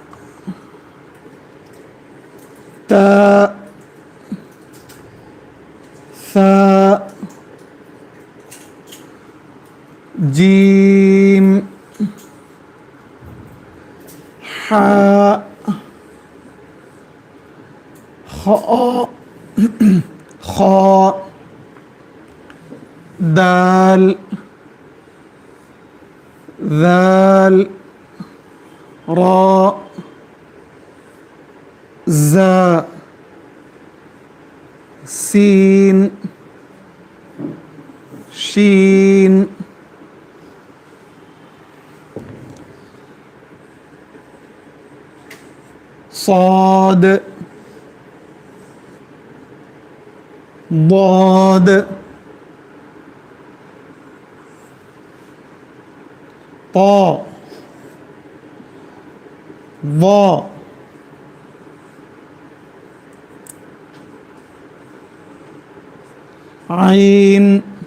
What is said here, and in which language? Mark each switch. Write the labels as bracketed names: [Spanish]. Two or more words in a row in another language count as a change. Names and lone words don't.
[Arabic] تا، ثا، جيم، حا، خا، خا، دال, ذال, را, زا, سين, شين, صاد, ضاد, طا, ظا, عين,